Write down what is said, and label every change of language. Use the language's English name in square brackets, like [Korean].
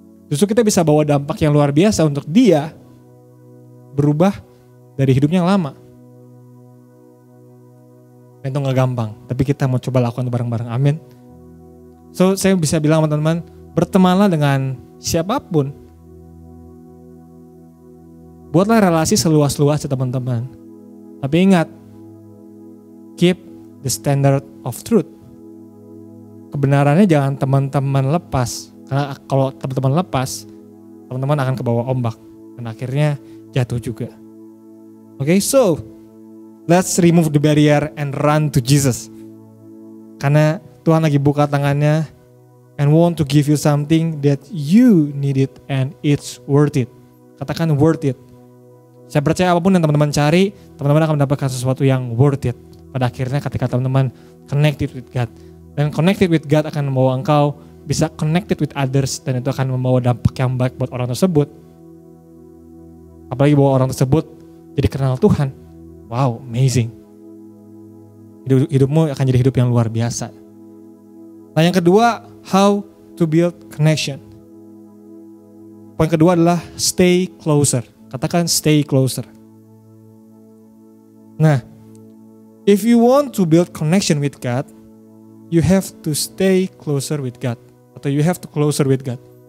[Indonesian] Justru kita bisa bawa dampak yang luar biasa untuk dia berubah dari hidupnya yang lama. Dan itu gak gampang, tapi kita mau coba lakukan bareng-bareng, amin. [English] So [Indonesian] saya bisa bilang teman-teman, bertemanlah dengan siapapun. Buatlah relasi seluas-luasnya teman-teman. Tapi ingat, [English] keep the standard of truth. [Indonesian] Kebenarannya jangan teman-teman lepas. Karena kalau teman-teman lepas, teman-teman akan kebawa ombak. Dan akhirnya jatuh juga. [English] Okay, so let's remove the barrier and run to Jesus. [Indonesian] Karena Tuhan lagi buka tangannya [English] and want to give you something that you need it and it's worth it. [Indonesian] Katakan [English] worth it. [Indonesian] Saya percaya apapun yang teman-teman cari, teman-teman akan mendapatkan sesuatu yang worth it. Pada akhirnya ketika teman-teman [English] connected with God. [Indonesian] Dan connected with God akan membawa engkau bisa [English] connected with others. [Indonesian] Dan itu akan membawa dampak yang baik buat orang tersebut. Apalagi bahwa orang tersebut jadi kenal Tuhan. [English] Wow, amazing. [Indonesian] Hidupmu akan jadi hidup yang luar biasa. Nah yang kedua, [English] how to build connection. [Indonesian] Poin kedua adalah [English] stay closer. [Indonesian] Katakan [English] stay closer. Nah, if you want to build connection with God, you have to stay closer with God. [Indonesian] Atau [English] you have to closer with God.